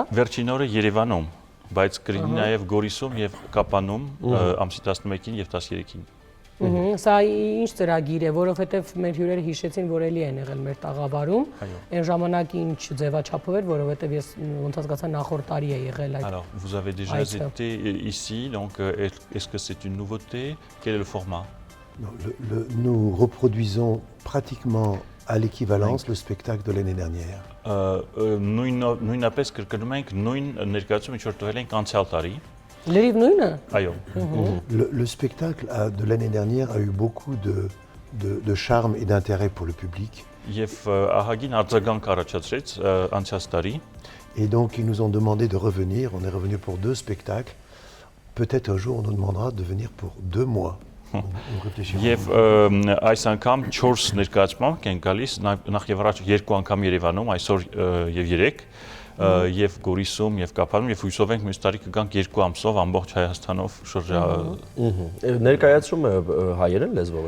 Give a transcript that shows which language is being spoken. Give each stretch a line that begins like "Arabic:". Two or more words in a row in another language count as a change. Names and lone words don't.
Armenian: Վերջին օրը Երևանում, բայց կլինի նաև Գորիսում եւ Կապանում ամսի 11-ին եւ 13-ին։ Սա ինչ ծրագիր է, որովհետեւ մեր հյուրերը հիշեցին, որ էլի են եղել մեր տաղավարում։ Այն ժամանակ ինչ ձևաչափով էր, որովհետեւ ես ոնց հասկացա նախորդ տարի է եղել այդ։
French: Alors, vous avez déjà été ici, donc est-ce que c'est une nouveauté? Quel est le format? Nous reproduisons pratiquement à l'équivalence le spectacle de l'année dernière.
Armenian: Նույնապես կրկնում ենք նույն ներկայացումը, ինչ որ տվել ենք անցյալ տարի։ Լրիվ նույնը։ Այո։
French: Le spectacle de l'année dernière a eu beaucoup de charme et d'intérêt pour le public.
Armenian: Եվ ահագին արձագանք առաջացրեց անցյալ տարի։
French: Et donc ils nous ont demandé de revenir. On est revenu pour 2 spectacles. Peut-être un jour on nous demandera de venir pour 2 mois. On réfléchira.
Armenian: Եվ այս անգամ 4 ներկայացմամբ կեն գալիս նախ եւ առաջ 2 անգամ Երևանում, այսօր եւ 3 եւ Գորիսում եւ Կապանում եւ հույսով ենք մյուս տարի կգանք 2 ամսով ամբողջ Հայաստանով շրջա։ Ներկայացումը հայերեն լեզվով է։